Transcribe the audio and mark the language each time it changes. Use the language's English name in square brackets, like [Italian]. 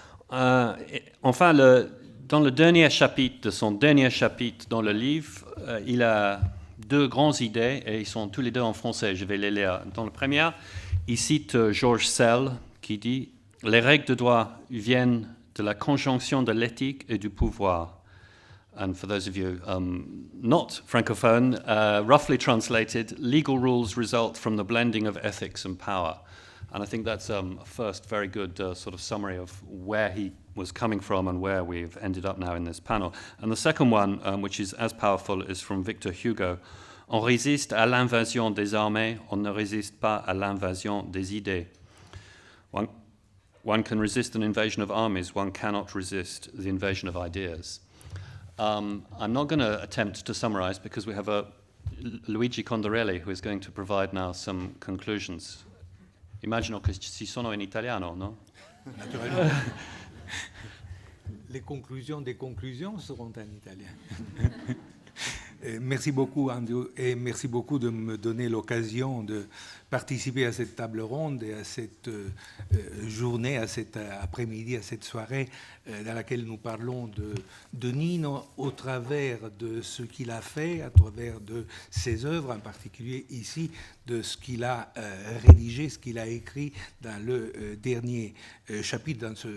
[French] Enfin, dans le dernier chapitre de son dernier chapitre dans le livre, il a deux grandes idées, et ils sont tous les deux en français. Je vais les lire. Dans le premier, il cite Georges Sell, qui dit « Les règles de droit viennent de la conjonction de l'éthique et du pouvoir ». [English] And for those of you not francophone, roughly translated, legal rules result from the blending of ethics and power. And I think that's a first very good sort of summary of where he was coming from and where we've ended up now in this panel. And the second one, which is as powerful, is from Victor Hugo. [French] On résiste à l'invasion des armées, on ne résiste pas à l'invasion des idées. [English] One can resist an invasion of armies, one cannot resist the invasion of ideas. I'm not going to attempt to summarize because we have a Luigi Condorelli, who is going to provide now some conclusions. [Italian] Immagino che ci sono in italiano, no? [French] Naturellement. Les conclusions des conclusions seront en italien. Merci beaucoup, Andrew, et merci beaucoup de me donner l'occasion de participer à cette table ronde et à cette journée, à cet après-midi, à cette soirée dans laquelle nous parlons de Nino au travers de ce qu'il a fait, à travers de ses œuvres, en particulier ici, de ce qu'il a rédigé, ce qu'il a écrit dans le dernier chapitre, dans